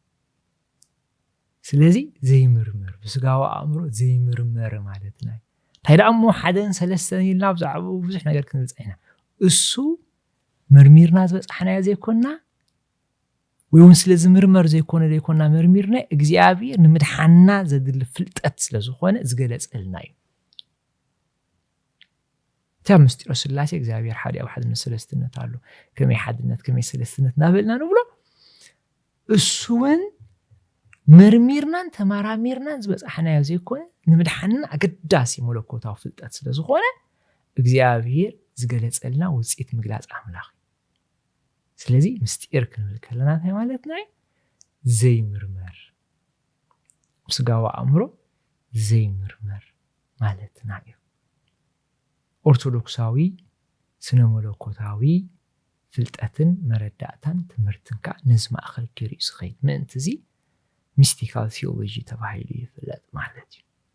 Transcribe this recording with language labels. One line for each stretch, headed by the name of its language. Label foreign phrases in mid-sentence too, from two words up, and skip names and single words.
Tigrinya: ስለዚ ዘይምርምር ብስጋዊ ኣእምሮ ዘይምርመር ማለትና እዩ እንታይ ደኣ እሞ ሓደን ሰለስተን ኢልና ብዛዕባ ብዙሕ ነገር ክንብልፅ ኢና እሱ መርሚርና ዝበፅሓናዮ ዘይኮንና ወይ እውን ስለ ዝምርመር ዘይኮንና መርሚርና እግዚአብሔር ንምድሓና ዘድሊ ፍልጠት ስለ ዝኾነ ዝገለጸልና እዩ تا مستير سلاسي እግዚአብሔር ሓደ ኣብ ሓድነት ሰለስትነት ኣሎ ከመይ ሓድነት ከመይ ሰለስትነት ናበልና ንብሎ እሱን መርሚርናን ተማራሚርናን ዝበፅሓናዮ ዘይኮነ ንምድሓንና ኣገዳሲ መለኮታዊ ፍልጠት ስለ ዝኾነ እግዚአብሔር ዝገለጸልና ውጽኢት ምግላጽ ኣምላኽ ስለዚ ምስጢር ክንብል ከለና እንታይ ማለትና ዘይምርመር ስጋዋ ኣእምሮ ዘይምርመር ማለትና እዩ ኦርቶዶክሳዊ ስነ መለኮታዊ ፍልጠትን መረዳእታን ትምህርትንካ ነዚ ማእኸል ገይሩ ዝኸይድ ምእንቲ እዚ
English: mystical theology
Tigrinya: ተባሂሉ ይፍለጥ ማለት እዩ